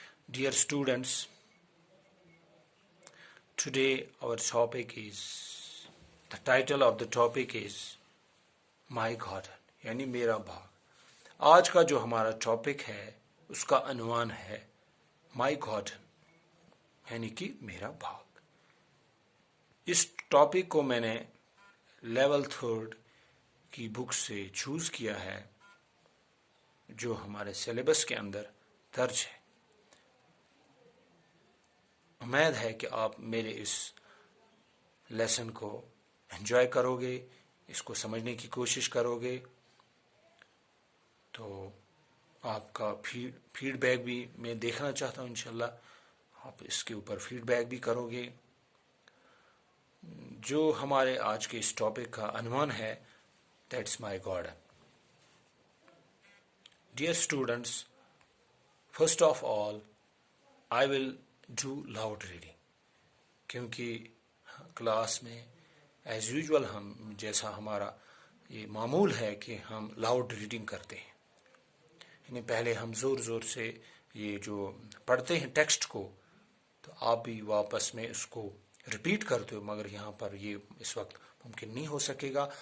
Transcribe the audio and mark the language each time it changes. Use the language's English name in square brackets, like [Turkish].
[English] Dear students, today our topic is, the title of the topic is My Garden, [Urdu] یعنی میرا باغ. آج کا جو ہمارا ٹاپک ہے اس کا عنوان ہے My Garden، یعنی کہ میرا باغ. اس ٹاپک کو میں نے لیول 3 کی بک سے چوز کیا ہے جو ہمارے سلیبس کے اندر درج ہے. امید ہے کہ آپ میرے اس لیسن کو انجوائے کرو گے، اس کو سمجھنے کی کوشش کرو گے. تو آپ کا فیڈ بیک بھی میں دیکھنا چاہتا ہوں. انشاءاللہ آپ اس کے اوپر فیڈ بیک بھی کرو گے. جو ہمارے آج کے اس ٹاپک کا عنوان ہے that's my garden. [English] Dear students, first of all, I will do loud reading. [Urdu] کیونکہ کلاس میں [English] as usual [Urdu] ہم جیسا ہمارا یہ معمول ہے کہ ہم لاؤڈ ریڈنگ کرتے ہیں، یعنی پہلے ہم زور زور سے یہ جو پڑھتے ہیں ٹیکسٹ کو، تو آپ بھی واپس میں اس کو ریپیٹ کرتے ہو، مگر یہاں پر یہ اس وقت ممکن نہیں ہو سکے گا.